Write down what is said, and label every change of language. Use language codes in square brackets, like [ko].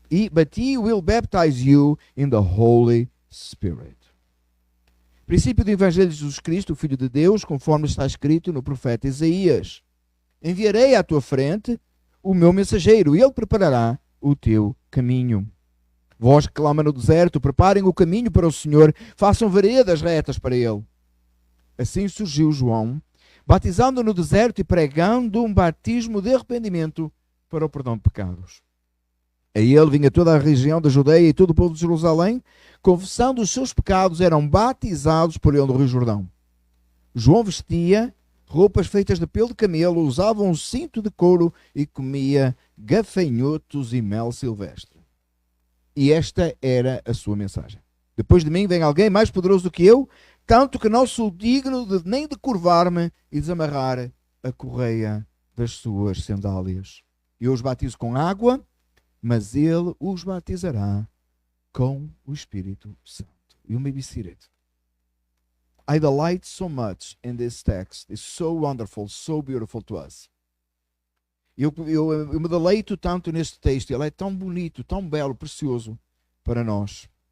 [en] But he will baptize you in the Holy Spirit. [pt] Princípio do Evangelho de Jesus Cristo, o Filho de Deus, conforme está escrito no profeta Isaías. Enviarei à tua frente o meu mensageiro, e ele preparará o teu caminho. Vós que clama no deserto, preparem o caminho para o Senhor, façam veredas retas para ele. Assim surgiu João, batizando no deserto e pregando um batismo de arrependimento para o perdão de pecados. A ele vinha toda a região da Judeia e todo o povo de Jerusalém, confessando os seus pecados, eram batizados por ele no Rio Jordão. João vestia roupas feitas de pelo de camelo, usava um cinto de couro e comia gafanhotos e mel silvestre. E esta era a sua mensagem. Depois de mim vem alguém mais poderoso do que eu, tanto que não sou digno nem de curvar-me e desamarrar a correia das suas sandálias. Eu os batizo com água, mas ele os batizará com o Espírito Santo. [en] You may be seated. I delight so much in this text. It's so wonderful, so beautiful to us. [pt] Eu me deleito tanto neste texto. Ele é tão bonito, tão belo, precioso para nós.